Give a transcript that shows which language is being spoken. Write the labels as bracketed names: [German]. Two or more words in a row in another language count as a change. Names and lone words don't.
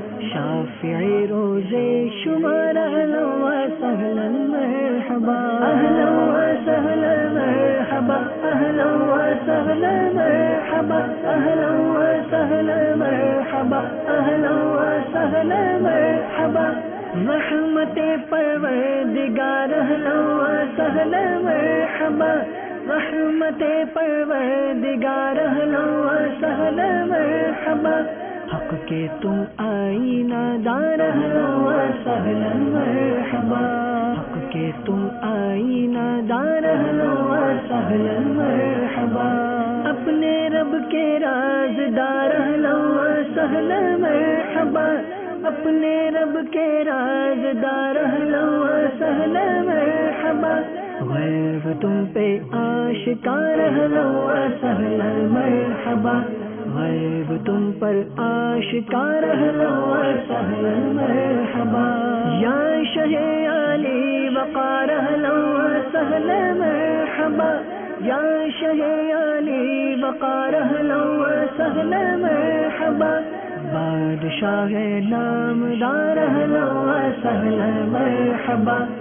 [Urdu] شافعی روزے شمار [Arabic] اہلا وسہلا مرحبا اہلا وسہلا مرحبا اہلا وسہلا مرحبا اہلا وسہلا مرحبا اہلا وسہلا مرحبا [Urdu] رحمت پروردگار [Arabic] اہلا وسہلا مرحبا رحمت [Urdu] پروردگار [Arabic] اہلا وسہلا مرحبا [Urdu] حق کے تم آئینہ دار [Arabic] اہلا وسہلا مرحبا [Urdu] حق کے تم آئینہ دار [Arabic] اہلا وسہلا مرحبا [Urdu] اپنے رب کے رازدار [Arabic] اہلا وسہلا مرحبا [Urdu] اپنے رب کے رازدار [Arabic] اہلا وسہلا مرحبا [Urdu] غیب تم پہ آشکار [Arabic] اہلا وسہلا مرحبا [Urdu] غیب تم پر آشکار [Arabic] اہلا وسہلا مرحبا [Urdu] یا شہ علی وقار [Arabic] اہلا وسہلا مرحبا [Urdu] یا شہ علی وقار اہلا وسہلا مرحبا بادشاہ نامدار اہلا وسہلا مرحبا